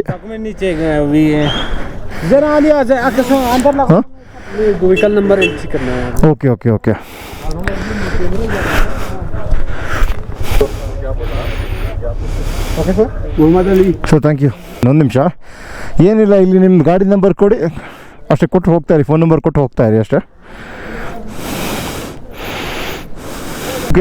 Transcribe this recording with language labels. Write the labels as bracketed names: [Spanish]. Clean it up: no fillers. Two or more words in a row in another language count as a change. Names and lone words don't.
[Hindi] डॉक्यूमेंट नहीं चाहिए, जरा आ लिया अंदर लगा। हाँ? व्हीकल नंबर एंट्री करना है। ओके ओके ओके. [Kannada] ಓಕೆ ಸರ್. ಮೊಹಮ್ಮದ್ ಅಲಿ [English] Sir thank you. [Kannada] ಒಂದು ನಿಮಿಷ, ಏನಿಲ್ಲ, ಇಲ್ಲಿ ನಿಮ್ಮ ಗಾಡಿ ನಂಬರ್ ಕೊಡಿ ಅಷ್ಟೇ, ಕೊಟ್ಟು ಹೋಗ್ತಾಯಿರಿ. ಫೋನ್ ನಂಬರ್ ಕೊಟ್ಟು ಹೋಗ್ತಾಯಿರಿ ಅಷ್ಟೇ. ಓಕೆ.